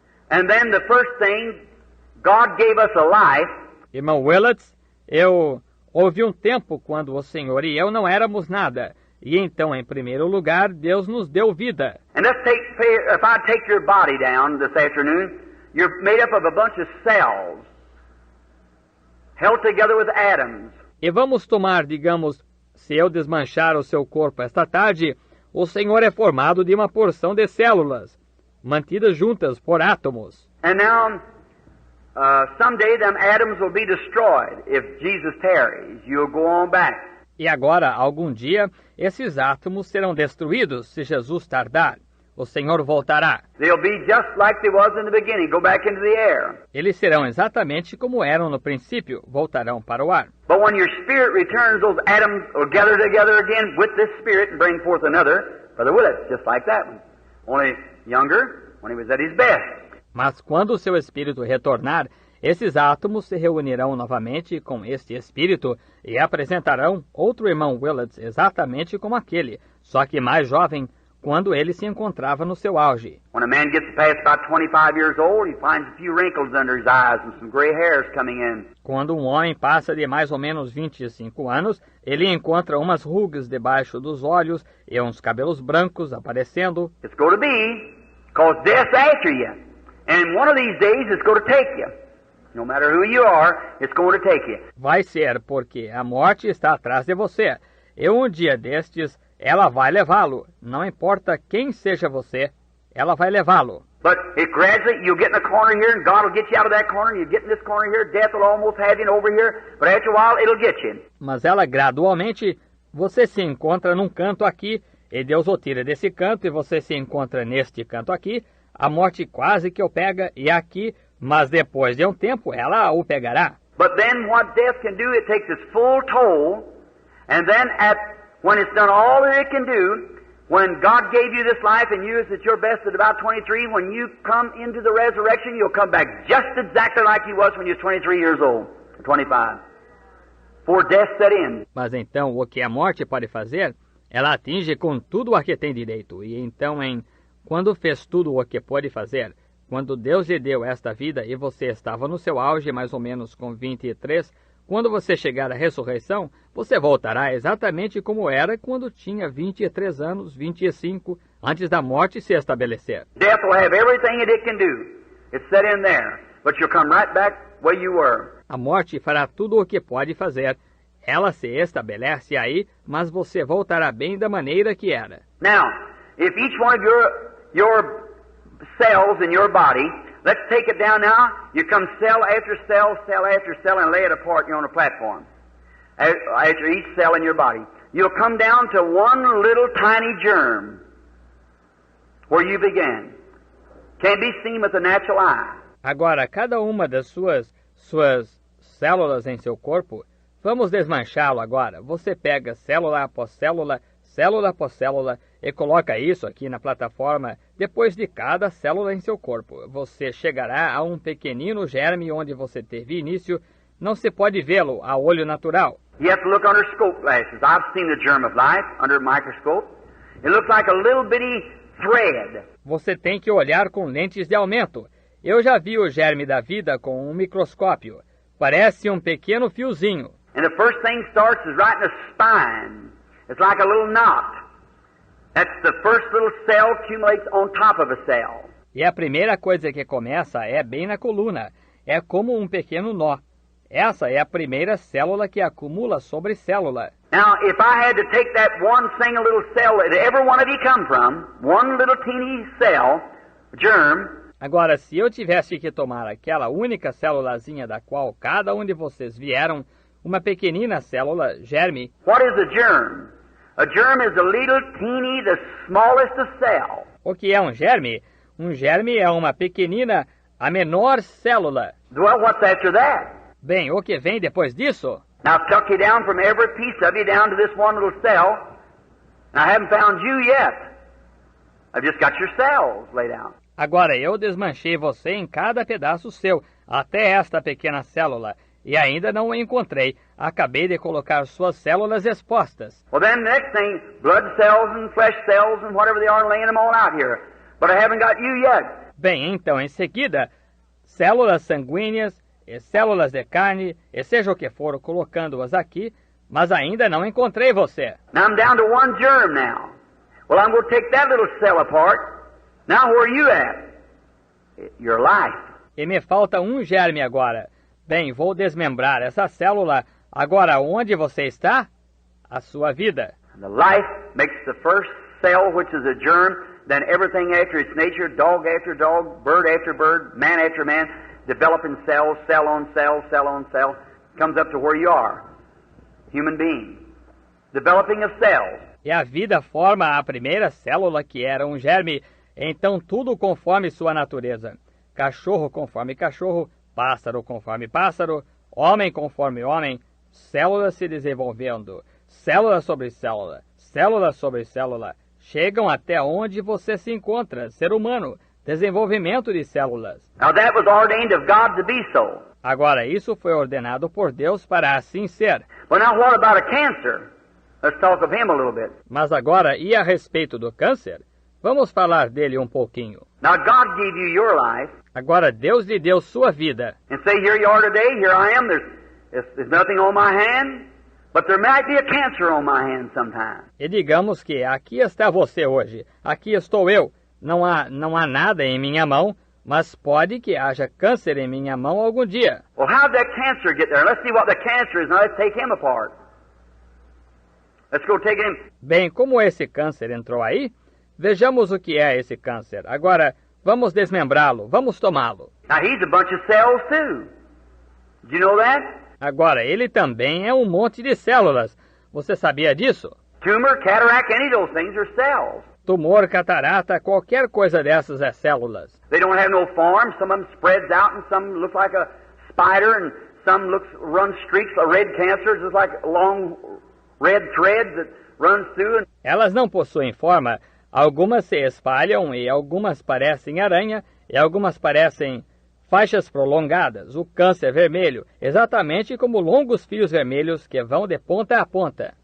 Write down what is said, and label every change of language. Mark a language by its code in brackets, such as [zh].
[en] And then the first thing, God gave us a life. [pt] Irmão Willett, houve um tempo quando o Senhor e eu não éramos nada. E então, em primeiro lugar, Deus nos deu vida. [en] And if I take your body down this afternoon, you're made up of a bunch of cells held together with atoms. [pt] E vamos tomar, digamos, se eu desmanchar o seu corpo esta tarde, o Senhor é formado de uma porção de células, mantidas juntas por átomos. [en] And now, someday them atoms will be destroyed. If Jesus tarries, you'll go on back. [pt] E agora, algum dia, esses átomos serão destruídos se Jesus tardar. O Senhor voltará. [en] They'll be just like they was in the beginning, go back into the air. [pt] Eles serão exatamente como eram no princípio, voltarão para o ar. [en] But when your spirit returns, those atoms will gather together again with this spirit and bring forth another. Brother Willett, just like that one. Only younger, when he was at his best. [pt] Mas quando o seu espírito retornar, esses átomos se reunirão novamente com este espírito e apresentarão outro irmão Willett exatamente como aquele, só que mais jovem, quando ele se encontrava no seu auge. [en] When a man gets past about 25 years old, he finds a few wrinkles under his eyes and some gray hairs coming in. [pt] Quando um homem passa de mais ou menos 25 anos, ele encontra umas rugas debaixo dos olhos e uns cabelos brancos aparecendo. [en] It's going to be, because death's after you. And one of these days it's going to take you. No matter who you are, it's going to take you. [pt] Vai ser, porque a morte está atrás de você. E um dia destes, ela vai levá-lo. Não importa quem seja você, ela vai levá-lo. [en] But it gradually, you'll get in a corner here, and God will get you out of that corner, and you get in this corner here, death will almost have you over here, but after a while, it'll get you. [pt] Mas ela gradualmente, você se encontra num canto aqui, e Deus o tira desse canto, e você se encontra neste canto aqui, a morte quase que o pega, e aqui, mas depois de um tempo, ela o pegará. [en] But then what death can do, it takes its full toll, and then when it's done all that it can do, when God gave you this life and you is at your best at about 23, when you come into the resurrection, you'll come back just exactly like you was when you was 23 years old, or 25, before death set in. [pt] Mas então, o que a morte pode fazer, ela atinge com tudo a que tem direito. E então, quando fez tudo o que pode fazer, Quando Deus lhe deu esta vida e você estava no seu auge, mais ou menos com 23, quando você chegar à ressurreição, você voltará exatamente como era quando tinha 23 anos, 25, antes da morte se estabelecer. [en] Death will have everything that it can do. It's set in there. But you'll come right back where you were. [pt] A morte fará tudo o que pode fazer. Ela se estabelece aí, mas você voltará bem da maneira que era. [en] Now, if each one of your cells in your body, let's take it down now. You come cell after cell, cell after cell, and lay it apart. You're on a platform. After each cell in your body, you'll come down to one little tiny germ where you began. Can't be seen with the natural eye. [pt] Agora, cada uma das suas células em seu corpo, vamos desmanchá-lo agora. Você pega célula após célula, célula após célula, e coloca isso aqui na plataforma depois de cada célula em seu corpo. Você chegará a um pequenino germe onde você teve início. Não se pode vê-lo a olho natural. [en] You have to look under scope glasses. I've seen the germ of life under a microscope. It looks like a little bitty thread. [pt] Você tem que olhar com lentes de aumento. Eu já vi o germe da vida com um microscópio. Parece um pequeno fiozinho. [en] And the first thing starts is right in the spine. It's like a little knot. That's the first little cell accumulates on top of a cell. [pt] E a primeira coisa que começa é bem na coluna. É como um pequeno nó. Essa é a primeira célula que acumula sobre célula. [en] Now, if I had to take that one single little cell that every one of you come from, one little teeny cell, germ. [pt] Agora, se eu tivesse que tomar aquela única célulazinha da qual cada um de vocês vieram, uma pequenina célula, germe. [en] What is a germ? A germ is a little teeny, the smallest of cell. [pt] O que é um germe? Um germe é uma pequenina, a menor célula. [en] Well, what's after that? [pt] Bem, o que vem depois disso? [en] Now, I've tucked you down from every piece of you down to this one little cell. And I haven't found you yet. I've just got your cells laid out. [pt] Agora, eu desmanchei você em cada pedaço seu, até esta pequena célula, e ainda não o encontrei. Acabei de colocar suas células expostas. [en] Well, then the next thing, blood cells and flesh cells and whatever they are, laying them all out here. But I haven't got you yet. [pt] Bem, então, em seguida, células sanguíneas e células de carne, e seja o que for, colocando-as aqui, mas ainda não encontrei você. [en] Now I'm down to one germ now. Well, I'm going to take that little cell apart. Now where are you at? Your life. [pt] E me falta um germe agora. Bem, vou desmembrar essa célula. Agora, onde você está? A sua vida. [en] The life makes the first cell, which is a germ, then everything after its nature, dog after dog, bird after bird, man after man, developing cells, cell on cell, cell on cell, comes up to where you are, human being. Developing of cells. [pt] E a vida forma a primeira célula, que era um germe, então tudo conforme sua natureza. Cachorro conforme cachorro, pássaro conforme pássaro, homem conforme homem, células se desenvolvendo, célula sobre célula, célula sobre célula, chegam até onde você se encontra, ser humano, desenvolvimento de células. [en] Now that was ordained of God to be so. [pt] Agora, isso foi ordenado por Deus para assim ser. [en] Well, now what about a cancer? Let's talk of him a little bit. [pt] Mas agora, e a respeito do câncer? Vamos falar dele um pouquinho. [en] Now God gave you your life. [pt] Agora, Deus lhe deu sua vida. [en] And say, here you are today, here I am, there's nothing on my hand, but there might be a cancer on my hand sometime. [pt] E digamos que aqui está você hoje, aqui estou eu. Não há nada em minha mão, mas pode que haja câncer em minha mão algum dia. [en] Well, how did that cancer get there? Let's see what the cancer is. Now let's take him apart. Let's go take him. [pt] Bem, como esse câncer entrou aí, vejamos o que é esse câncer. Agora, vamos desmembrá-lo, vamos tomá-lo. [en] Now he's a bunch of cells too. Did you know that? [pt] Agora, ele também é um monte de células. Você sabia disso? [en] Tumor, cataract, any of those things are cells. [pt] Tumor, catarata, qualquer coisa dessas é células. [en] They don't have no form. Some of them spreads out and some look like a spider and some run streaks of red cancer, just like long red threads that runs through. [pt] Elas não possuem forma. Algumas se espalham e algumas parecem aranha e algumas parecem faixas prolongadas, o câncer vermelho, exatamente como longos fios vermelhos que vão de ponta a ponta.